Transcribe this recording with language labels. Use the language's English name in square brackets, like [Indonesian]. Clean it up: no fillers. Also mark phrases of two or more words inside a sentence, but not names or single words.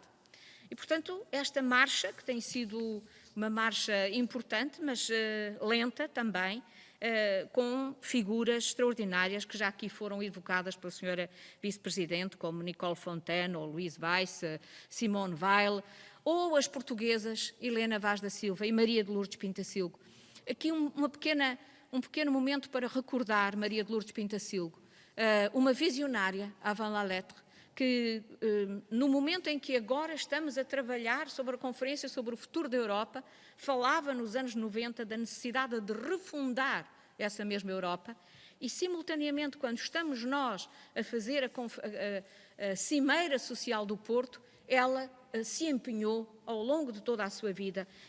[Portuguese] E, portanto, esta marcha, que tem sido uma marcha importante, mas lenta também, com figuras extraordinárias que já aqui foram evocadas pela senhora Vice-Presidente, como Nicole Fontaine, ou Louise Weiss, Simone Weil, ou as portuguesas Helena Vaz da Silva e Maria de Lourdes Pintacilgo. Aqui um pequeno momento para recordar Maria de Lourdes Pintacilgo, uma visionária [French] avant la lettre, [Portuguese] que no momento em que agora estamos a trabalhar sobre a Conferência sobre o Futuro da Europa, falava nos anos 90 da necessidade de refundar essa mesma Europa e, simultaneamente, quando estamos nós a fazer a Cimeira Social do Porto, ela se empenhou ao longo de toda a sua vida